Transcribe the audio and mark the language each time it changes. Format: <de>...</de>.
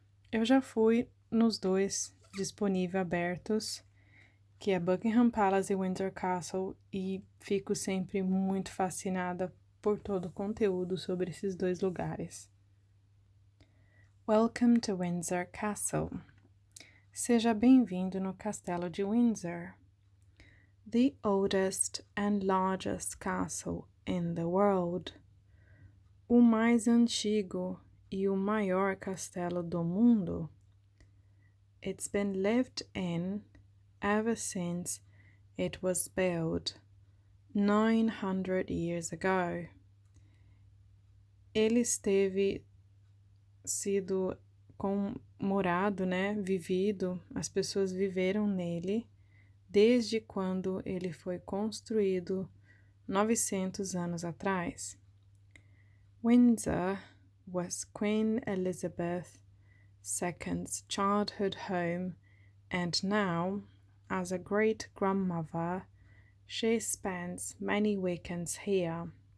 <pt>Eu já fui nos 2 disponíveis abertos, que é Buckingham Palace e Windsor Castle, e fico sempre muito fascinada por todo o conteúdo sobre esses 2 lugares.</pt> <en>Welcome to Windsor Castle.</en> <pt>Seja bem-vindo no Castelo de Windsor.</pt> <en>The oldest and largest castle in the world.</en> <pt>O mais antigo e o maior castelo do mundo.</pt> <en>It's been lived in ever since it was built 900 years ago.</en> <pt>Ele esteve sido morado, vivido, as pessoas viveram nele desde quando ele foi construído 900 anos atrás.</pt> <en>Windsor was Queen Elizabeth II's childhood home, and now, as a great-grandmother, she spends many weekends here.</en>